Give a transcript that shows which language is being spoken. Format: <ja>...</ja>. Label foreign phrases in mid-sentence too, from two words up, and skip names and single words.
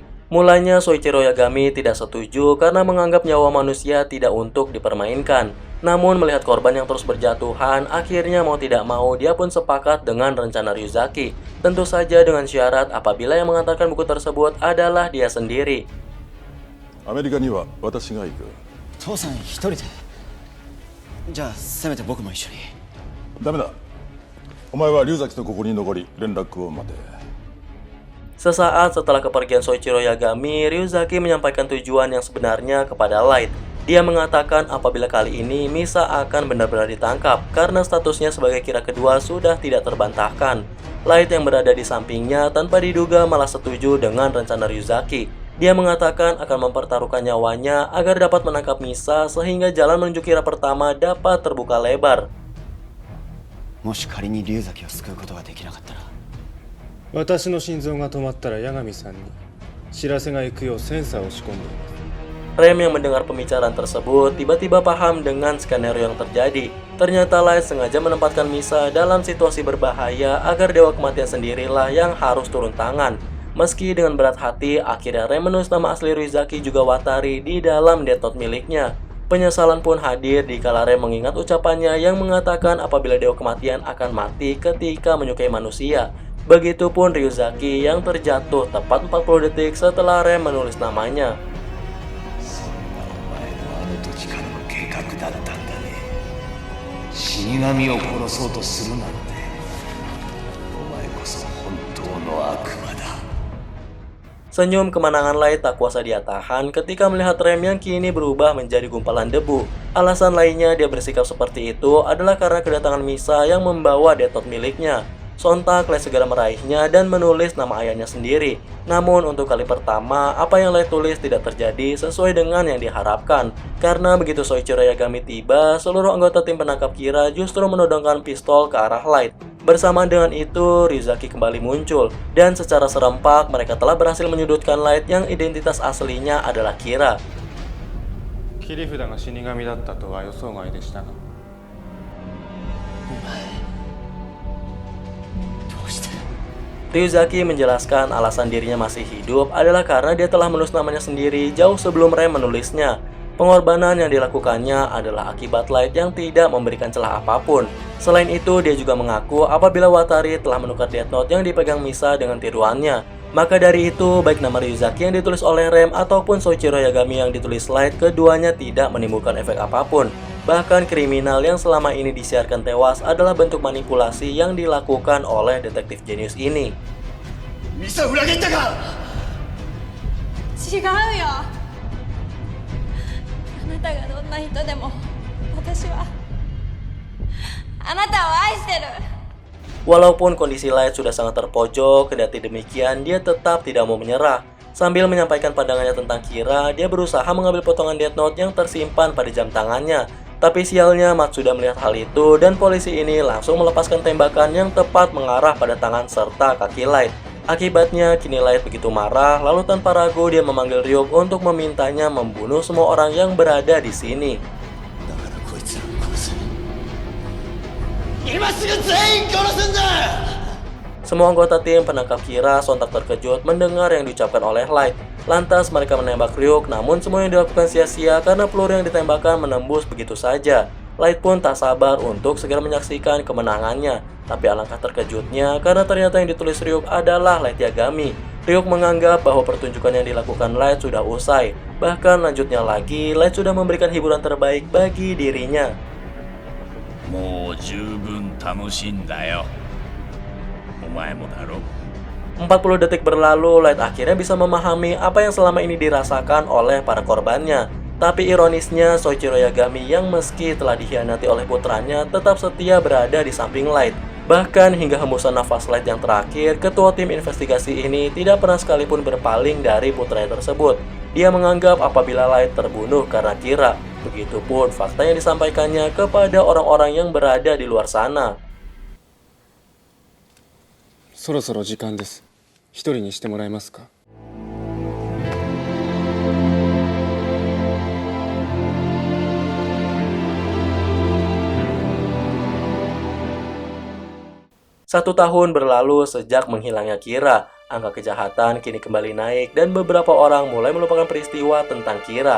<id>Mulanya Soichiro Yagami tidak setuju karena menganggap nyawa manusia tidak untuk dipermainkan. Namun melihat korban yang terus berjatuhan, akhirnya mau tidak mau dia pun sepakat dengan rencana Ryuzaki. Tentu saja dengan syarat apabila yang mengantarkan buku tersebut adalah dia sendiri.</id> <ja>アメリカには私が行く. 父さん一人で。じゃあせめて僕も一緒に。ダメだ。お前は龍崎とここに残り連絡を待て。</ja> <id>Sesaat setelah kepergian Soichiro Yagami, Ryuzaki menyampaikan tujuan yang sebenarnya kepada Light. Dia mengatakan apabila kali ini Misa akan benar-benar ditangkap karena statusnya sebagai Kira kedua sudah tidak terbantahkan. Light yang berada di sampingnya tanpa diduga malah setuju dengan rencana Ryuzaki. Dia mengatakan akan mempertaruhkan nyawanya agar dapat menangkap Misa sehingga jalan menuju Kira pertama dapat terbuka lebar.</id> <ja>もし仮に龍崎を救うことができなかったら、私の心臓が止まったら八神さんに知らせが行くようセンサーを仕込んでいます。</ja> <id>Rem yang mendengar pembicaraan tersebut tiba-tiba paham dengan skenario yang terjadi. Ternyata Light sengaja menempatkan Misa dalam situasi berbahaya agar Dewa Kematian sendirilah yang harus turun tangan. Meski dengan berat hati, akhirnya Rem menulis nama asli Ryuzaki juga Watari di dalam Death Note miliknya. Penyesalan pun hadir dikala Rem mengingat ucapannya yang mengatakan apabila Dewa Kematian akan mati ketika menyukai manusia. Begitupun Ryuzaki yang terjatuh tepat 40 detik setelah Rem menulis namanya.</id> <ja>時からの計画だったんだね。死神を殺そうとするなんて、お前こそ本当の悪魔だ。</ja> <id>Senyum kemenangan Light tak kuasa dia tahan ketika melihat Rem yang kini berubah menjadi gumpalan debu. Alasan lainnya dia bersikap seperti itu adalah karena kedatangan Misa yang membawa Death Note miliknya. Sontak Light segera meraihnya dan menulis nama ayahnya sendiri. Namun untuk kali pertama, apa yang Light tulis tidak terjadi sesuai dengan yang diharapkan. Karena begitu Soichiro Yagami tiba, seluruh anggota tim penangkap Kira justru menodongkan pistol ke arah Light. Bersamaan dengan itu, Ryuzaki kembali muncul. Dan secara serempak, mereka telah berhasil menyudutkan Light yang identitas aslinya adalah Kira.</id> <ja>切り札が死神だったとは予想外でしたが。</ja> <id>Ryuzaki menjelaskan alasan dirinya masih hidup adalah karena dia telah menulis namanya sendiri jauh sebelum Rem menulisnya. Pengorbanan yang dilakukannya adalah akibat Light yang tidak memberikan celah apapun. Selain itu, dia juga mengaku apabila Watari telah menukar Death Note yang dipegang Misa dengan tiruannya. Maka dari itu, baik nama Ryuzaki yang ditulis oleh Rem ataupun Soichiro Yagami yang ditulis Light, keduanya tidak menimbulkan efek apapun. Bahkan kriminal yang selama ini disiarkan tewas adalah bentuk manipulasi yang dilakukan oleh detektif jenius ini.</id> <ja>Misa 裏切ったか? 違うよ。あなたがどんな人でも私はあなたを愛してる。</ja> <id>Walaupun kondisi Light sudah sangat terpojok, kendati demikian dia tetap tidak mau menyerah. Sambil menyampaikan pandangannya tentang Kira, dia berusaha mengambil potongan Death Note yang tersimpan pada jam tangannya. Tapi sialnya Matsuda melihat hal itu dan polisi ini langsung melepaskan tembakan yang tepat mengarah pada tangan serta kaki Light. Akibatnya kini Light begitu marah, lalu tanpa ragu dia memanggil Ryuk untuk memintanya membunuh semua orang yang berada di sini.</id> <ja>だからこいつらを殺す。今すぐ全員殺すんだ!</ja> <id>Semua anggota tim penangkap Kira sontak terkejut mendengar yang diucapkan oleh Light. Lantas mereka menembak Ryuk, namun semua yang dilakukan sia-sia karena peluru yang ditembakkan menembus begitu saja. Light pun tak sabar untuk segera menyaksikan kemenangannya. Tapi alangkah terkejutnya karena ternyata yang ditulis Ryuk adalah Light Yagami. Ryuk menganggap bahwa pertunjukan yang dilakukan Light sudah usai. Bahkan lanjutnya lagi, Light sudah memberikan hiburan terbaik bagi dirinya.</id> <ja>もう十分楽しんだよ。お前もだろ。</ja> <id>40 detik berlalu, Light akhirnya bisa memahami apa yang selama ini dirasakan oleh para korbannya. Tapi ironisnya, Soichiro Yagami yang meski telah dikhianati oleh putranya tetap setia berada di samping Light. Bahkan hingga hembusan nafas Light yang terakhir, ketua tim investigasi ini tidak pernah sekalipun berpaling dari putranya tersebut. Dia menganggap apabila Light terbunuh karena Kira. Begitupun fakta yang disampaikannya kepada orang-orang yang berada di luar sana.</id> <ja>そろそろ時間です。一人にしてもらえますか?</ja> <id>Satu tahun berlalu sejak menghilangnya Kira. Angka kejahatan kini kembali naik dan beberapa orang mulai melupakan peristiwa tentang Kira.</id>